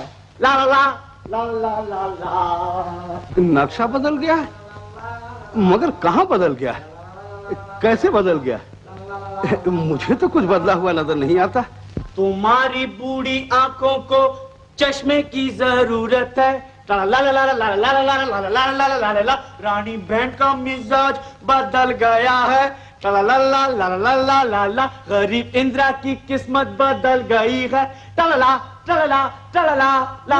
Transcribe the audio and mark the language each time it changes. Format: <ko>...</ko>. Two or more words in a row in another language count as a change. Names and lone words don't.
<hi>ला ला ला ला ला ला। नक्शा बदल गया है? मगर कहाँ बदल गया है? कैसे बदल गया? मुझे तो कुछ बदला हुआ नजर नहीं आता। तुम्हारी बूढ़ी आंखों को चश्मे की जरूरत है। ला ला ला ला ला ला ला ला ला ला ला ला। रानी बहन का मिजाज बदल गया है। ला ला ला ला ला ला ला ला। गरीब इंदिरा की किस्मत बदल गई है। ला ला ला ला ला ला ला।</hi>